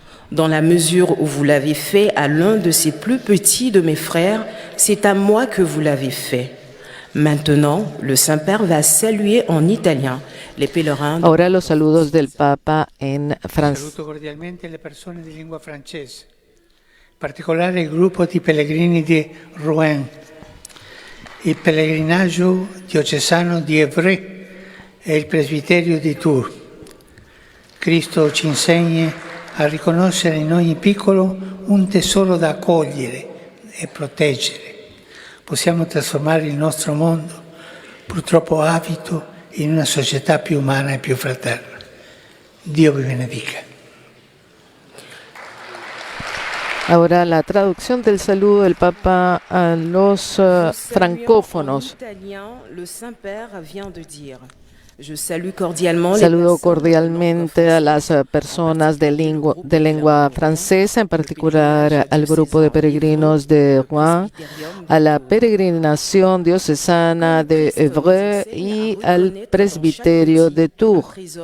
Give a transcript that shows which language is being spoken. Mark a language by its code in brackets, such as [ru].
[fr] Dans la mesure où vous l'avez fait à l'un de ces plus petits de mes frères, c'est à moi que vous l'avez fait. Maintenant, le Saint-Père va saluer en italien les pèlerins. [es] Ahora los saludos del Papa en francés. [it] Saluto cordialmente le persone di lingua francese, in particolare il gruppo di pellegrini di Rouen, il pellegrinaggio diocesano di Évreux e il presbiterio di Tours. Cristo ci insegna a riconoscere in ogni piccolo un tesoro da accogliere e proteggere. Possiamo trasformare il nostro mondo, purtroppo avido, in una società più umana e più fraterna. Dio vi benedica. [es] Ahora la traducción del saludo del Papa a los francófonos. [fr] Le Saint-Père vient de dire: [es] Saludo cordialmente a las personas de lengua francesa, en particular al grupo de peregrinos de Rouen, a la peregrinación diocesana de Évreux y al presbiterio de Tours.